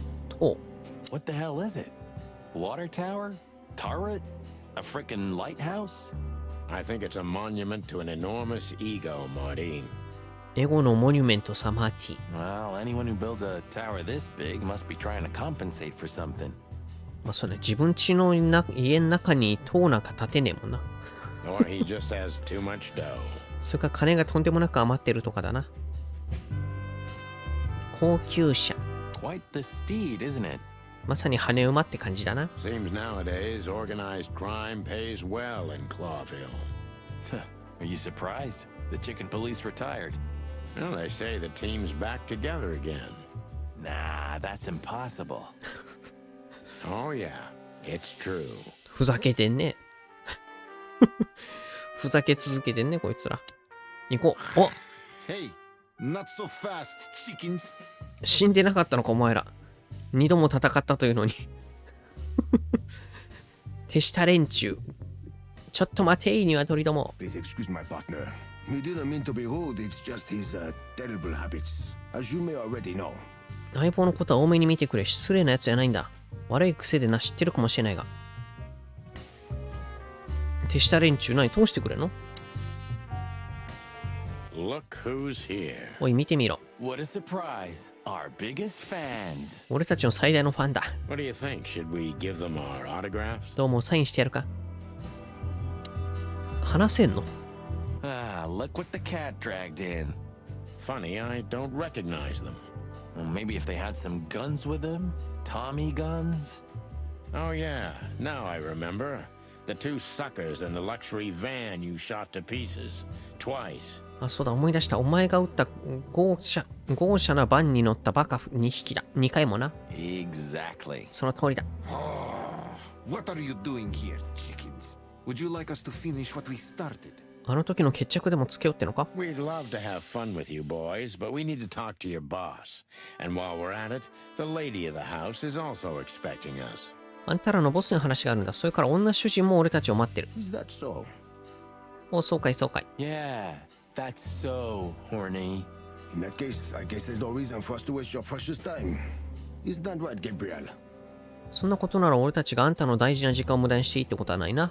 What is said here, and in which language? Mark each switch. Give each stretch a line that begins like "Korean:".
Japanese: と、
English: What the hell is it? Water tower? Turret? A frickin' lighthouse? I think it's a monument to an enormous ego, Marty.
Japanese: エゴのモニュメントサマーティ。
English: Well, anyone who builds a tower this big must be trying to compensate for something.
Japanese: まあそうね、自分家の家の中に塔なんか建てねえもんな。
English: Or he just has too much dough.
Japanese: それから金がとんでもなく余ってるとかだな。高級車。
English: Quite the steed, isn't it?
Japanese: まさに羽馬って感じだな。
English: Seems nowadays organized crime pays well in Clawville. Are you surprised? The chicken police retired. Well, they say the team's back together again. Nah, that's impossible. Oh yeah, it's true.
Japanese: ふざけてんね。ふざけ続けてんね、こいつら。行こう。お
English: Hey, not so fast, chickens.
Japanese: 死んでなかったのか、お前ら。二度も戦ったというのに。手下連中。ちょっと待てい、鶏ども。
English: Please excuse my partner. We didn't mean to be rude, it's just his terrible habits. As you may already know.
Japanese: 相棒のことは多めに見てくれ。失礼なやつじゃないんだ。悪い癖でな、知ってるかもしれないが。手下連中何通してくれんの？
English: Look who's here.
Japanese: おい、見てみろ。
English: What a surprise. Our biggest fans.
Japanese: 俺たちの最大のファンだ。
English: What do you think? Should we give them our autographs?
Japanese: どうも、サインしてやるか。話せんの？
English: Ah, look what the cat dragged in. Funny, I don't recognize them. Well, maybe if they had some guns with them? Tommy guns? Oh yeah, now I remember. The two suckers in the luxury van you shot to pieces. Twice.
Japanese: あ、そうだ、思い出した。お前が撃った豪奢なバンに乗ったバカ2匹だ。 2回もな。
English: Exactly.
Japanese: その通りだ。
English: What are you doing here, chickens? Would you like us to finish what we started?
Japanese: あの時の決着でもつけようってのか？
English: We'd love to have fun with you boys, but we need to talk to your boss. And while we're at it, the lady of the house is also expecting us.
Japanese: あんたらのボスの話があるんだ。それから女主人も俺たちを待ってる。
English: Is that so?
Japanese: お、そうかい、そうかい。
English: Yeah, that's so horny. In that case, I guess there's no reason for us to waste your precious time. Isn't that right, Gabriel?
Japanese: そんなことなら俺たちがあんたの大事な時間を無駄にしていいってことはないな。